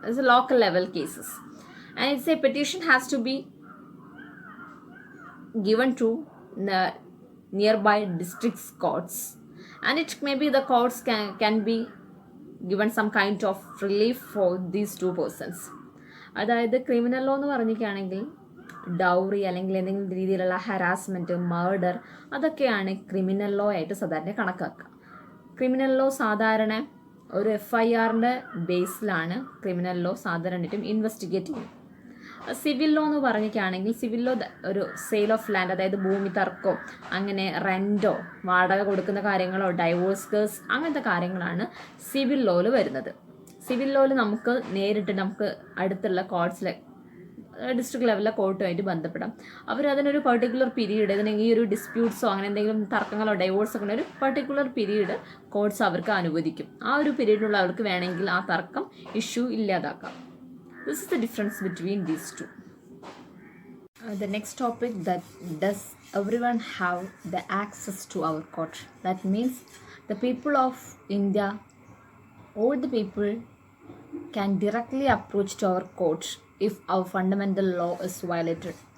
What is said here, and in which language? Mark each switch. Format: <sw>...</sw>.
<en>It's a local level cases. And it's a petition has to be given to the nearby district courts, and it may be the courts can be given some kind of relief for these two persons.</en> <ml>അതായത് criminal law എന്ന് പറഞ്ഞിരിക്കുകയാണെങ്കിൽ dowry അല്ലെങ്കിൽ എന്തെങ്കിലും രീതിയിലുള്ള harassment, murder, അതൊക്കെയാണ് criminal law ആയിട്ട് സാധാരണ കണക്കാക്കുക. Criminal law സാധാരണ ഒരു FIRൻ്റെ ബേസിലാണ് ക്രിമിനൽ ലോ സാധാരണയായിട്ടും ഇൻവെസ്റ്റിഗേറ്റ് ചെയ്യുന്നത്. സിവിൽ ലോ എന്ന് പറഞ്ഞിരിക്കുകയാണെങ്കിൽ സിവിൽ ലോ ഒരു സെയിൽ ഓഫ് ലാൻഡ്, അതായത് ഭൂമി തർക്കമോ അങ്ങനെ റെൻറ്റോ വാടക കൊടുക്കുന്ന കാര്യങ്ങളോ ഡൈവോഴ്സ് കേസ് അങ്ങനത്തെ കാര്യങ്ങളാണ് സിവിൽ ലോയിൽ വരുന്നത്. സിവിൽ ലോയിൽ നമുക്ക് നേരിട്ട് നമുക്ക് അടുത്തുള്ള കോർട്സിലെ ഡിസ്ട്രിക്ട് ലെവലിലെ കോർട്ടുമായിട്ട് ബന്ധപ്പെടാം. അവർ അതിനൊരു പെർട്ടിക്കുലർ പീരീഡ്, ഇതിനെങ്കിൽ ഈ ഒരു ഡിസ്പ്യൂട്ട്സോ അങ്ങനെ എന്തെങ്കിലും തർക്കങ്ങളോ ഡൈവോഴ്സോ ഒക്കെ ഒരു പെർട്ടിക്കുലർ പീരീഡ് കോർട്സ് അവർക്ക് അനുവദിക്കും. ആ ഒരു പീരീഡിനുള്ള അവർക്ക് വേണമെങ്കിൽ ആ തർക്കം ഇഷ്യൂ ഇല്ലാതാക്കാം.</ml> <en>This is the difference between these two. The next topic, that does everyone have the access to our court? That means the people of India, all the people can directly approach to our court if our fundamental law is violated.</en>